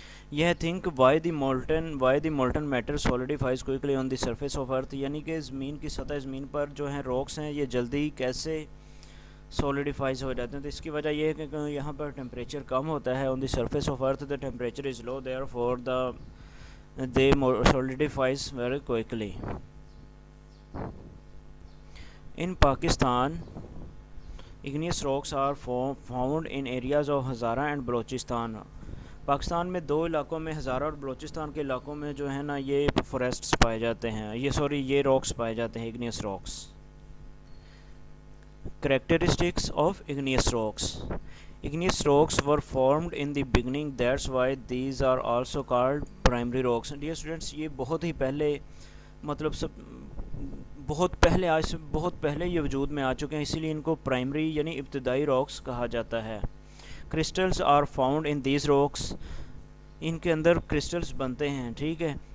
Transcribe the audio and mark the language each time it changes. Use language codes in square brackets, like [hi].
[ur] یہ [en] think why the molten matter solidifies quickly on the surface of earth, [ur] یعنی کہ زمین کی سطح زمین پر جو ہیں راکس ہیں یہ جلدی کیسے سولیڈیفائز ہو جاتے ہیں. تو اس کی وجہ یہ ہے کہ یہاں پر ٹمپریچر کم ہوتا ہے. [en] On the surface of earth the temperature is low, therefore they solidifies very quickly. In Pakistan, igneous rocks are found in areas of Hazara and Balochistan. [ur] Pakistan میں دو علاقوں میں، ہزارہ اور بلوچستان کے علاقوں میں جو ہے نا یہ فوریسٹس پائے جاتے ہیں، یہ راکس پائے جاتے ہیں، igneous rocks. [en] Characteristics of igneous rocks. Igneous rocks were formed in the beginning, that's why these are also called primary rocks. Dear students، [ur] یہ بہت ہی پہلے مطلب بہت پہلے یہ وجود میں آ چکے ہیں، اسی لیے ان کو پرائمری یعنی ابتدائی راکس کہا جاتا ہے. [en] crystals are found in these rocks, [ur] ان کے اندر کرسٹلز بنتے ہیں، ٹھیک ہے.